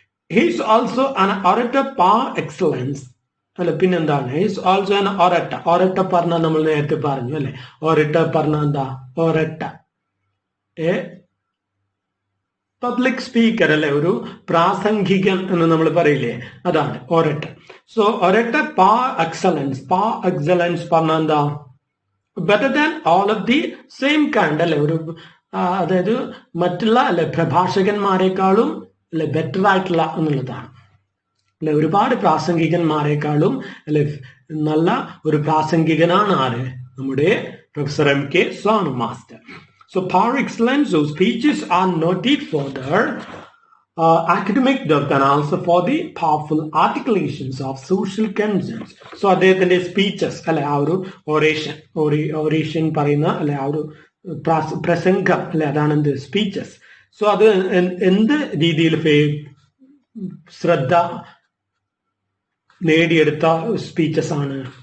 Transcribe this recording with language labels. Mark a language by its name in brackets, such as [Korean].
[English] He is also an orator par excellence. [Malayalam] അല്ല പിന്നെന്താണ്? [English] Is also an orator. [Malayalam] ഒറട്ട പറഞ്ഞ നമ്മൾ നേരത്തെ പറഞ്ഞു, അല്ലെ ഒറട്ട പറഞ്ഞ എന്താ? [English] orator a public speaker, [Malayalam] അല്ലെ ഒരു പ്രാസംഗികൻ എന്ന് നമ്മൾ പറയില്ലേ, അതാണ് ഒറട്ട. [English] So orator par excellence. Par excellence [Malayalam] പറഞ്ഞ എന്താ? [English] better than all of the same kind, [Malayalam] അല്ലെ ഒരു അതായത് മറ്റുള്ള അല്ലെ പ്രഭാഷകന്മാരെക്കാളും അല്ലെ ബെറ്റർ ആയിട്ടുള്ള എന്നുള്ളതാണ്. അല്ലെ ഒരുപാട് പ്രാസംഗികന്മാരെക്കാളും അല്ലെ നല്ല ഒരു പ്രാസംഗികനാണ് ആര്? നമ്മുടെ professor M.K. Sano master. [English] So par excellence, those speeches are noted for their academic depth and also for the powerful articulations of social concerns. [Malayalam] So അദ്ദേഹത്തിന്റെ സ്പീച്ചസ്, അല്ലെ ആ ഒരു ഓറേഷൻ പറയുന്ന, അല്ലെ ആ ഒരു പ്രസംഗം, അല്ലെ അതാണ് എന്ത് സ്പീച്ചസ്. സോ അത് എന്ത് രീതിയിൽ ശ്രദ്ധ നേടിയെടുത്ത സ്പീച്ചസ് ആണ്?